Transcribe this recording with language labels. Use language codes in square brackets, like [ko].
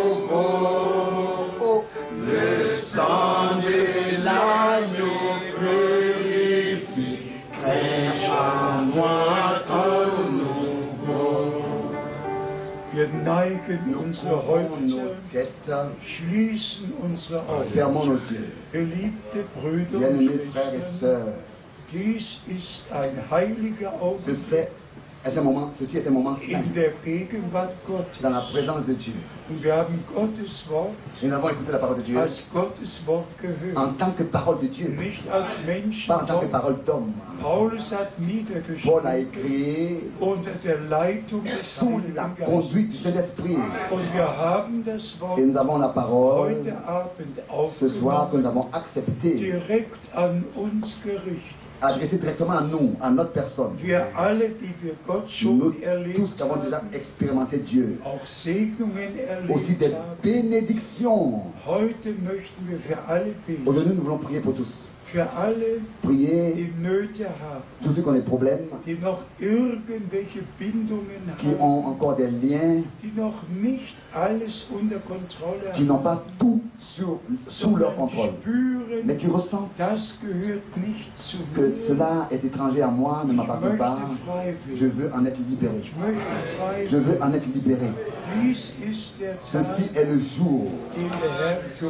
[fr] Tout nouveau. Le sang de l'agneau purifie, crée en moi tout nouveau. [de] Wir neigen unsere [fr] Couvrons nos [de] Häupter, [fr] têtes, [de] schließen unsere Augen. [fr] fermons nos yeux. [de] Geliebte Brüder und [fr] Bien-aimés frères et [de] Schwestern, [fr] sœurs, [de] dies ist ein heiliger Augenblick [fr] ceci est un moment saint [de] in der Gegenwart Gottes. [fr] dans la présence de Dieu. [de] Und wir haben Gottes Wort [fr] Nous avons écouté la parole de Dieu [de] als Gottes Wort gehört, [fr] en tant que parole de Dieu, [de] nicht als [fr] pas en tant que [de] Menschenwort. [fr] parole d'homme. [de] Paulus hat [fr] Paul a [de] niedergeschrieben [fr] écrit [de] unter der Leitung des [fr] sous la [de] Heiligen Geistes. [fr] conduite du Saint-Esprit. [de] Und wir haben das Wort [fr] Et nous avons la parole [de] heute Abend [fr] ce soir que nous [de] aufgenommen, [fr] avons accepté, [de] direkt an uns gerichtet. [fr] adressé directement à nous, à notre personne. [de] Wir alle, die wir Gott schon [fr] Nous [de] erlebt [fr] tous qui avons déjà [de] haben, [fr] expérimenté Dieu. [de] auch Segnungen [fr] Aussi [de] erlebt [fr] des [de] haben. [fr] bénédictions. [de] Heute möchten wir für alle beten, [fr] Aujourd'hui, nous voulons prier pour tous. [de] für alle, [fr] Prier [de] die Nöte haben, [fr] tous ceux qui ont des problèmes, [de] die noch irgendwelche Bindungen [fr] qui [de] haben, [fr] ont encore des liens, [de] die noch nicht alles unter Kontrolle [fr] qui n'ont pas tout sous leur contrôle, mais [de] spüren, [fr] qui ressentent [de] das gehört nicht zu [fr] que [de] mir. [fr] cela est étranger à moi, ne [de] Ich [fr] m'appartient pas. [de] möchte frei [fr] Je [de] werden. [fr] veux en être libéré. [de] Ich möchte frei [fr] Je [de] werden. [fr] veux en être libéré. [de] Dies ist der [fr] Ceci [de] Tag, [fr] est le jour [de] den der Herr für